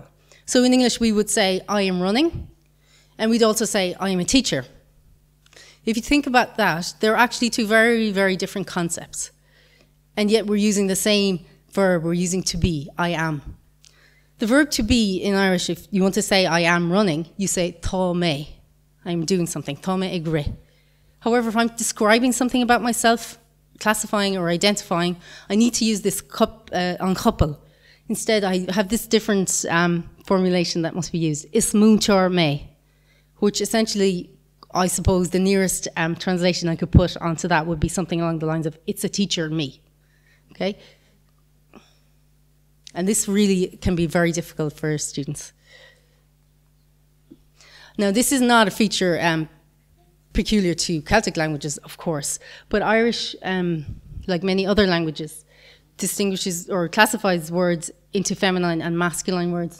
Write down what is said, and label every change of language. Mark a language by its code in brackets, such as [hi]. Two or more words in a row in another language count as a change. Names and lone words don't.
[en] So in English we would say, I am running, and we'd also say, I am a teacher. If you think about that, they're actually two very, very different concepts. And yet we're using the same verb, we're using to be, I am. The verb to be in Irish, if you want to say I am running, you say [ga] tá mé, [en] I'm doing something, [ga] tá mé ag rith. [en] However, if I'm describing something about myself, classifying or identifying, I need to use this uncouple. Instead, I have this different formulation that must be used, [ga] is múinteoir mé, [en] which essentially, I suppose the nearest translation I could put onto that would be something along the lines of, it's a teacher, me. Okay? And this really can be very difficult for students. Now, this is not a feature peculiar to Celtic languages, of course, but Irish, like many other languages, distinguishes or classifies words into feminine and masculine words.